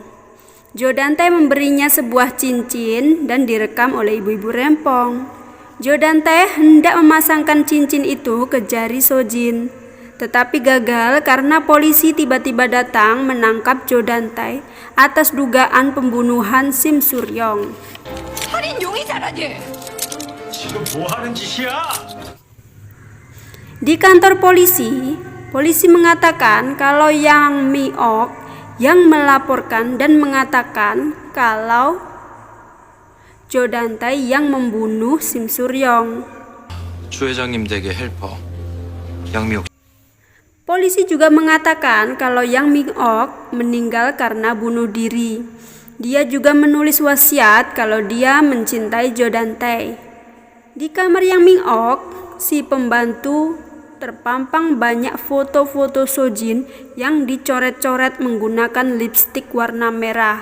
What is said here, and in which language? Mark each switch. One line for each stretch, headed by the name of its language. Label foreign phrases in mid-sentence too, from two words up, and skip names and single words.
Indonesian: Jo Dan-tae memberinya sebuah cincin dan direkam oleh ibu-ibu rempong. Jo Dan-tae hendak memasangkan cincin itu ke jari Sojin, tetapi gagal karena polisi tiba-tiba datang menangkap Jo Dan-tae atas dugaan pembunuhan Sim Suryong.
Korean: 살인 용의자라니. 지금 뭐 하는 짓이야?
Indonesian: Di kantor polisi mengatakan kalau Yang Mi-ok yang melaporkan dan mengatakan kalau Jo Dan-tae yang membunuh Sim Suryong.
Korean: 주 회장님 댁의 헬퍼 양미옥.
Indonesian: Polisi juga mengatakan kalau Yang Mi-ok meninggal karena bunuh diri. Dia juga menulis wasiat kalau dia mencintai Jo Dan-tae. Di kamar Yang Mi-ok, si pembantu terpampang banyak foto-foto Sojin yang dicoret-coret menggunakan lipstik warna merah.